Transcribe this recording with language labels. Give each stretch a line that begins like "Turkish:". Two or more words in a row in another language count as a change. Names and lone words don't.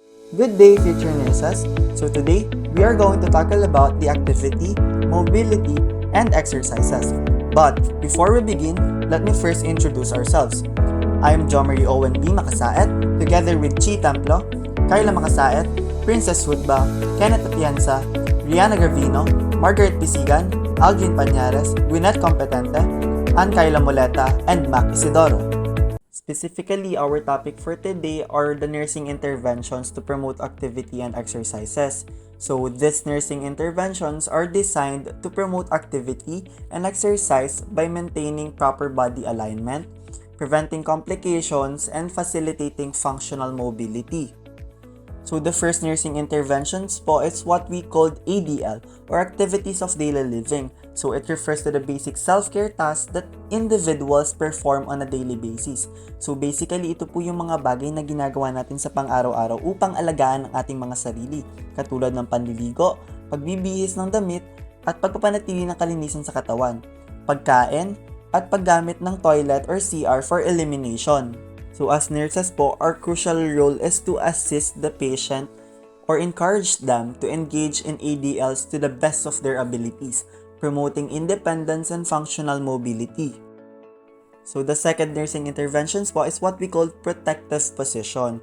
English: Good day, future nurses. So today, we are going to tackle about the activity, mobility, and exercises. But before we begin, let me first introduce ourselves. I am Jomari Owen B. Makasaet, together with Chi Templo, Carla Makasaet, Princess Hudba, Kenneth Atienza, Rihanna Gravino, Margaret Pisigan, Aldrin Pañares, Gwyneth Competente, Ann Kayla Moleta, and Mac Isidoro. Specifically, our topic for today are the nursing interventions to promote activity and exercises. So, these nursing interventions are designed to promote activity and exercise by maintaining proper body alignment, preventing complications, and facilitating functional mobility. So the first nursing interventions po is what we called ADL or activities of daily living. So it refers to the basic self-care tasks that individuals perform on a daily basis. So basically
Filipino: ito po yung mga bagay na ginagawa natin sa pang-araw-araw upang alagaan ang ating mga sarili, katulad ng panliligo, pagbibihis ng damit, at pagpapanatili ng kalinisan sa katawan, pagkain, at paggamit ng
English: toilet or CR for elimination. So as nurses po, our crucial role is to assist the patient or encourage them to engage in ADLs to the best of their abilities, promoting independence and functional mobility. So the second nursing interventions po is what we call protective position.